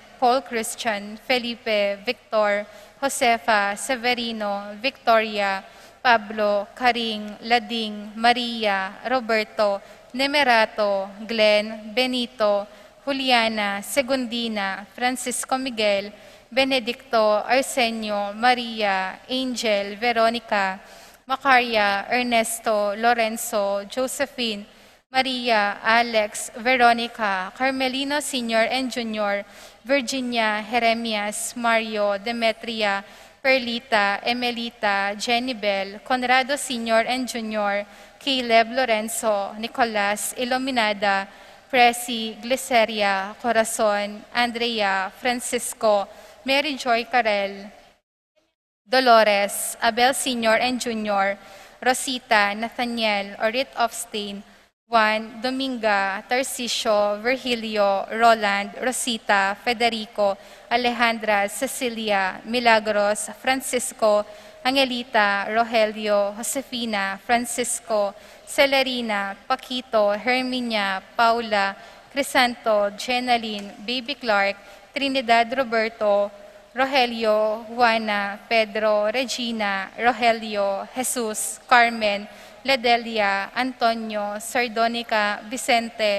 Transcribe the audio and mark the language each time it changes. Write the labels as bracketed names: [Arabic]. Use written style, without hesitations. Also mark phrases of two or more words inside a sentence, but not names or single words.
[English] Paul Christian, Felipe, Victor, Josefa, Severino, Victoria, Pablo, Karing, Lading, Maria, Roberto, Nemerato, Glenn, Benito, Juliana, Segundina, Francisco Miguel, Benedicto, Arsenio, Maria, Angel, Veronica, Macaria, Ernesto, Lorenzo, Josephine, Maria, Alex, Veronica, Carmelino Sr. and Jr., Virginia, Jeremias, Mario, Demetria, Perlita, Emelita, Jennybel, Conrado Sr. and Jr., Caleb, Lorenzo, Nicolas, Iluminada, Presi, Gliceria, Corazon, Andrea, Francisco, Mary Joy Carel, Dolores, Abel Sr. and Jr., Rosita, Nathaniel, Orit Ofstein, Juan, Dominga, Tarcisio, Virgilio, Roland, Rosita, Federico, Alejandra, Cecilia, Milagros, Francisco, Angelita, Rogelio, Josefina, Francisco, Celerina, Paquito, Herminia, Paula, Crisanto, Jenaline, Baby Clark, Trinidad Roberto, Rogelio, Juana, Pedro, Regina, Rogelio, Jesus, Carmen, Ledelia, Antonio, Sardonica, Vicente,